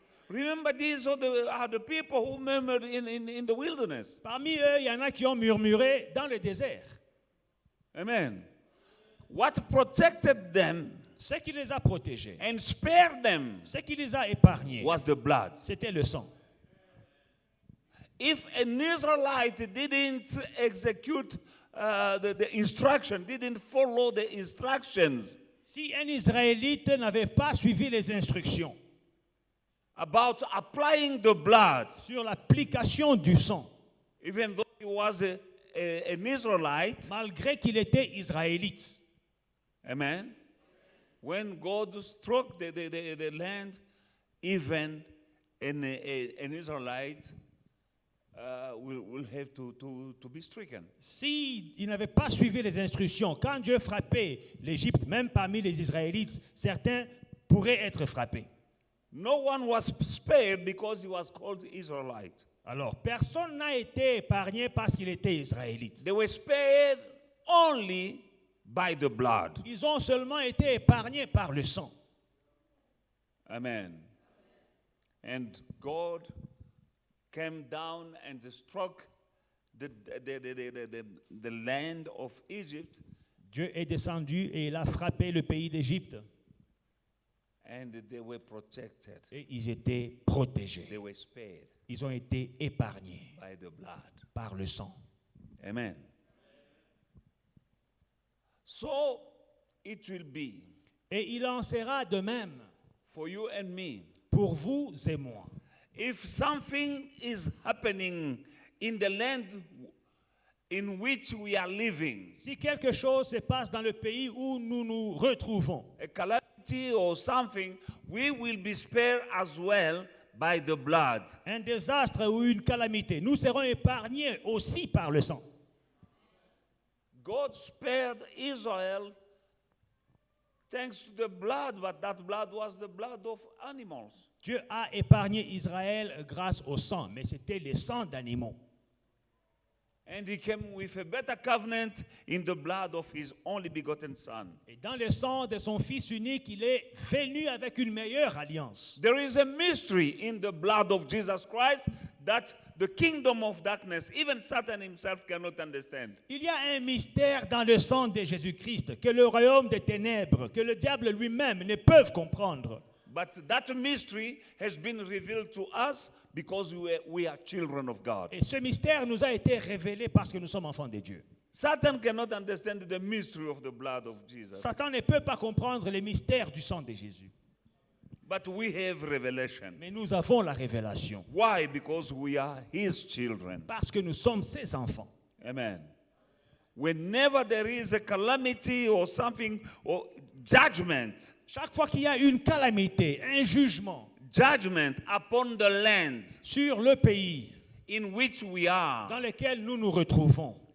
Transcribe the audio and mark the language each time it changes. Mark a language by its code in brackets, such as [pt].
[en] Remember, these are the people who murmured in the wilderness. [fr] Parmi eux, il y en a qui ont murmuré dans le désert. [en] Amen. What protected them [fr] Ce qui les a protégés, [en] and spared them [fr] ce qui les a épargnés, [en] was the blood. [fr] c'était le sang. [en] If an Israelite didn't execute the instruction, didn't follow the instructions [fr] Si un Israélite n'avait pas suivi les instructions [en] about applying the blood, [fr] sur l'application du sang, [en] even though he was an Israelite, [fr] malgré qu'il était israélite, [en] amen, when God struck the land, even an Israelite will have to be stricken. [fr] s'il n'avait pas suivi les instructions, quand Dieu frappait l'Égypte, même parmi les Israélites, certains pourraient être frappés. [en] No one was spared because he was called Israelite. [fr] Alors, personne n'a été épargné parce qu'il était israélite. [en] They were spared only by the blood. [fr] Ils ont seulement été épargnés par le sang. Amen. [en] And God came down and struck the land of Egypt, [fr] Dieu est descendu et il a frappé le pays d'Égypte. [en] and they were protected. [fr] Et ils étaient protégés. [en] They were spared [fr] Ils ont été épargnés [en] by the blood. [fr] par le sang. Amen. [en] So it will be [fr] Et il en sera de même [en] for you and me. [fr] pour vous et moi. [en] If something is happening in the land in which we are living, [fr] Si quelque chose se passe dans le pays où nous nous retrouvons, [en] a calamity or something, we will be spared as well by the blood. [fr] un désastre ou une calamité, nous serons épargnés aussi par le sang. [en] God spared Israel thanks to the blood, but that blood was the blood of animals. [fr] Dieu a épargné Israël grâce au sang, mais c'était le sang d'animaux. [en] And he came with a better covenant in the blood of his only begotten son. [fr] Et dans le sang de son Fils unique, il est venu avec une meilleure alliance. [en] There is a mystery in the blood of Jesus Christ that the kingdom of darkness, even Satan himself, cannot understand. [fr] Il y a un mystère dans le sang de Jésus-Christ que le royaume des ténèbres, que le diable lui-même ne peuvent comprendre. [en] But that mystery has been revealed to us because we are children of God. [fr] Et ce mystère nous a été révélé parce que nous sommes enfants de Dieu. [en] Satan cannot understand the mystery of the blood of Jesus. [fr] Satan ne peut pas comprendre les mystères du sang de Jésus. [en] But we have revelation. [fr] Mais nous avons la révélation [en] Why? Because we are his children. [fr] parce que nous sommes ses enfants. Amen. [en] Whenever there is a calamity or something or judgment, [fr] Chaque fois qu'il y a une calamité, un jugement [en] judgment upon the land [fr] sur le pays [en] in which we are, [fr] dans lequel nous nous retrouvons,